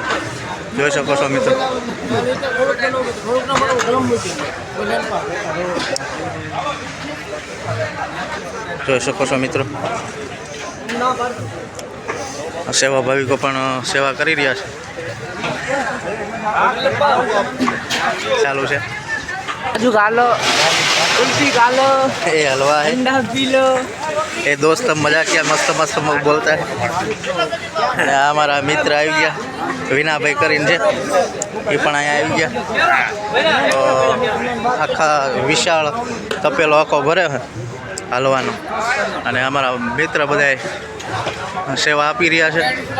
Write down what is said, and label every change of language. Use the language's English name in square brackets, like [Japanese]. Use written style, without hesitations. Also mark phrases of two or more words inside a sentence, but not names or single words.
[Gujarati] જોઈ શકો છો મિત્રો, જોઈ શકો છો મિત્રો, સેવા ભાવિકો પણ સેવા કરી રહ્યા છે. ચાલુ છે. [Hindi] काजू खा लो, कुल्फी खा लो, ए हलवा है, ठंडा पी लो. ए दोस्त मज़ा किया मस्त मस्त बोलता है. [Gujarati] અને આ અમારા મિત્ર આવી ગયા, વિનાભાઈ કરીને છે, એ પણ અહીંયા આવી ગયા. તો આખા વિશાળ તપેલો આખો ભરે છે હલવાનો. અને અમારા મિત્ર બધા સેવા આપી રહ્યા છે.